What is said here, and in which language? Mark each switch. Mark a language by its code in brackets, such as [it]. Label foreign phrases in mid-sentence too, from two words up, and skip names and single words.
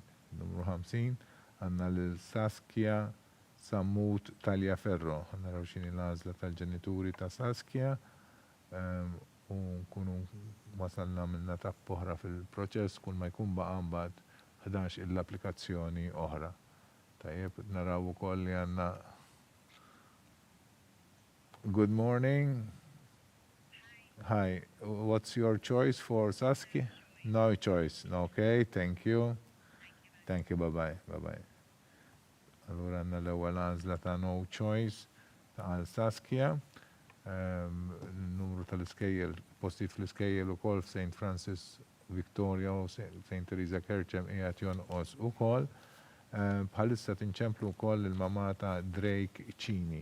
[mt] Numru 50 għandna lil Saskia Sammut Taljaferro. Naraw x'inhi l-għażla tal-ġenituri ta' Saskia. U nkunu wasalna minna tapp oħra fil-proċess kull ma jkun baqa' mbagħad 11 l-applikazzjoni oħra. Tajjeb, naraw ukoll li għandna. [en] Good morning. Hi. What's your choice for Saskia? No choice. Okay, thank you. Thank you, bye-bye. [mt] Allura għandna l-ewwel għażla ta' [en] no choice [mt] għal Saskia. Numru tal-Iskejjel, postijiet fl-Iskejjel ukoll f'St. Francis Victoria u St. Teresa Kerchem qiegħed jonqos ukoll. Bħalissa tinċemplu wkoll il-mama ta' Drake Cini.